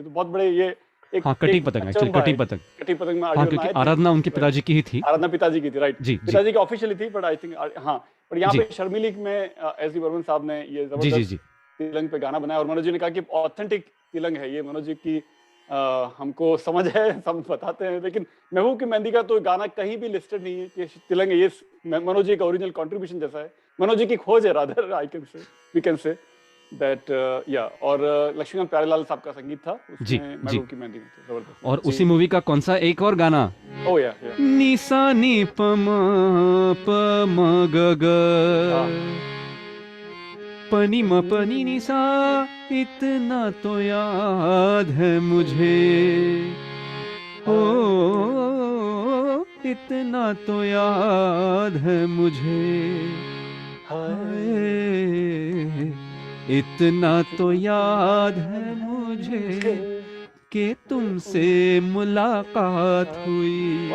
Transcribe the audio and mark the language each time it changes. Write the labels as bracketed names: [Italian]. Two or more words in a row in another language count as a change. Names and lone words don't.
[Hindi] तो बहुत बड़े ये एक कटी पतंग, एक्चुअली कटी पतंग में क्योंकि आराधना उनके पिताजी की ही थी, आराधना पिताजी की थी, राइट जी, पिताजी की ऑफिशियली थी, [English] but I think [Hindi] हाँ, पर यहाँ पे शर्मिली में एस डी बर्मन साहब ने ये जबरदस्त तिलंग पे गाना बनाया और मनोज जी ने कहा कि ऑथेंटिक तिलंग है ये, मनोज जी की हमको समझ है, हम बताते हैं, लेकिन महबूब की मेहंदी का तो गाना कहीं भी लिस्टेड नहीं है कि तिलंग ये मनोज जी का [English] original contribution [Hindi] जैसा है, मनोज जी की खोज है, [English] rather I can say, we can say that, [Hindi] या। और लक्ष्मीकांत प्यारेलाल साहब का संगीत था जी उसमें, जी। महबूब की मेहंदी में, जबरदस्त। और जी। उसी मूवी का कौन सा एक और गाना, ओ या निसा नी प म ग ग पनी म पनी निसा, इतना तो याद है मुझे, हो इतना तो याद है मुझे, हाय इतना तो याद है मुझे कि तुमसे मुलाकात हुई,